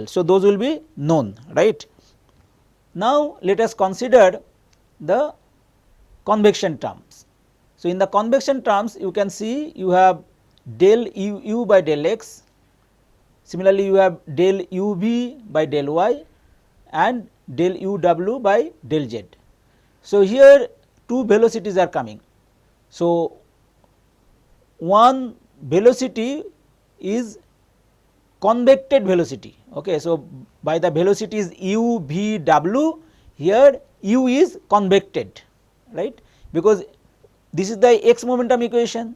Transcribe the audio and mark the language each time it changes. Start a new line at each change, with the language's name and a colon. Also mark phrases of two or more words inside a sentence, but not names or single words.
English: So, those will be known, right. Now, let us consider the convection terms. So, in the convection terms you can see you have del u by del x, similarly you have del u v by del y and del u w by del z. So, here two velocities are coming. So, one velocity is convected velocity. Okay. So, by the velocity is u v w, here u is convected, right, because this is the x momentum equation.